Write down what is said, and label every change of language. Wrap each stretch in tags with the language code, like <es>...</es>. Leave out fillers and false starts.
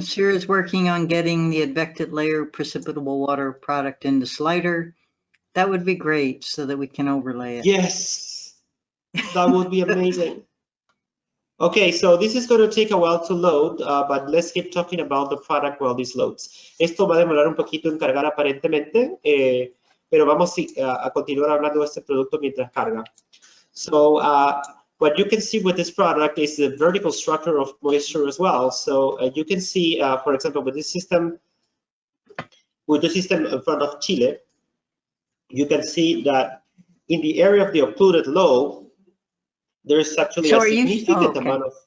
<en>Sierra is working on getting the advected layer precipitable water product in the slider. That would be great so that we can overlay it. Yes, that would be amazing. Okay, so this is going to take a while to load, but let's keep talking about the product while this loads.</en> <es>Esto va a demorar un poquito en cargar aparentemente, pero vamos a continuar hablando de este producto mientras carga.</es> <en>So what you can see with this product is the vertical structure of moisture as well. So you can see, for example, with the system in front of Chile, you can see that in the area of the occluded lobe, there's actually a significant amount of...</en>